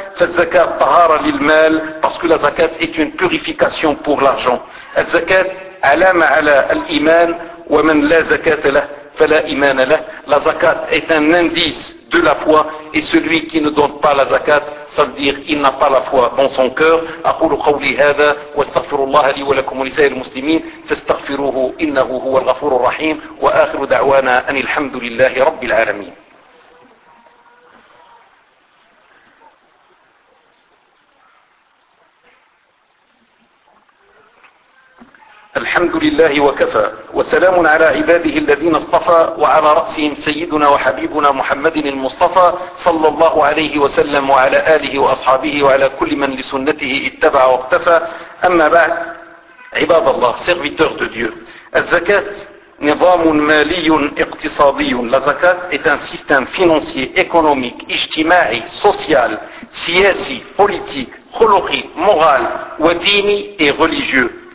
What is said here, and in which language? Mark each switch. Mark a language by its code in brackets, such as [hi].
[ar] فالزكاة طهارة للمال, [fr] parce que la zakat est une purification pour l'argent. [ar] الزكاة علامة على الإيمان, ومن لا زكاة له فلا إيمان له, [fr] la zakat est un indice de la foi, et celui qui ne donne pas la zakat, ça veut dire il n'a pas la foi dans son cœur. [ar] أقول قولي هذا واستغفر الله لي ولكم ولسائر المسلمين فاستغفروه إنه هو الغفور الرحيم وآخر دعوانا أن الحمد لله رب العالمين. الحمد لله وكفى, وسلام على عباده الذين اصطفى, وعلى رأسهم سيدنا وحبيبنا محمد المصطفى صلى الله عليه وسلم وعلى آله وأصحابه وعلى كل من لسنته اتبع واقتفى. أما بعد, عباد الله, [fr] serviteur de Dieu, [ar] الزكاة نظام مالي اقتصادي, [fr] la zakat est un système financier, économique, اجتماعي, social, سياسي, politique, خلقي, moral, وديني et religieux.